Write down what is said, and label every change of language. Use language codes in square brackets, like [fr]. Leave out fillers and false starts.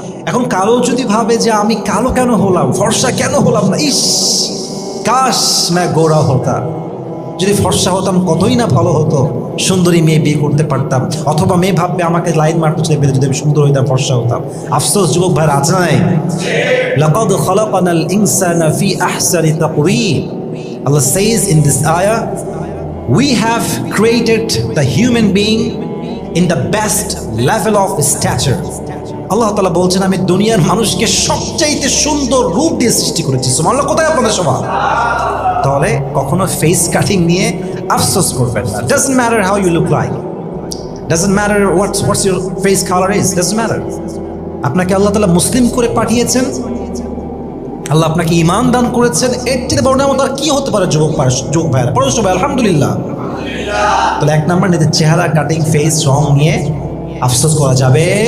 [bn] এখন কালো যদি ভাবে যে আমি কালো কেন হলাম, ফর্সা কেন হলাম না, [hi] ইস কাশ मैं গোরা হতা, [bn] যদি ফর্সা হতাম কতই না ভালো হতো, সুন্দরী মেয়ে বিয়ে করতে পারতাম। অথবা মেয়ে ভাববে আমাকে লাইন মারতে চাইবে যদি আমি সুন্দর হইতাম, ফর্সা হতাম। আফসোস যুবক ভাইরা আছে নাই? [ar] লাকাদ খালাকানাল ইনসানা ফি আহসানি তাকওয়িম। [en] Allah says in this ayah, we have created the human being in the best level of stature. [bn] আল্লাহ তাআলা বলছেন আমি দুনিয়ার মানুষকে সবচাইতে সুন্দর রূপ দিয়ে সৃষ্টি করেছি। সুবহানাল্লাহ। কোথায় আপনাদের সবার? তাহলে কখনো ফেস কাটিং নিয়ে আফসোস করবেন না। [en] Doesn't matter how you look like, doesn't matter what's your face color is, doesn't matter. [bn] আপনাকে আল্লাহ তাআলা মুসলিম করে পাঠিয়েছেন, আল্লাহ আপনাকে ঈমান দান করেছেন, এর চেয়ে বড় নিয়ামত আর কি হতে পারে যুবক ভাইরা? পড়ো সবাই আলহামদুলিল্লাহ। তাহলে এক নাম্বার, নিজের চেহারা কাটিং, ফেস রং নিয়ে আফসোস করা যাবে।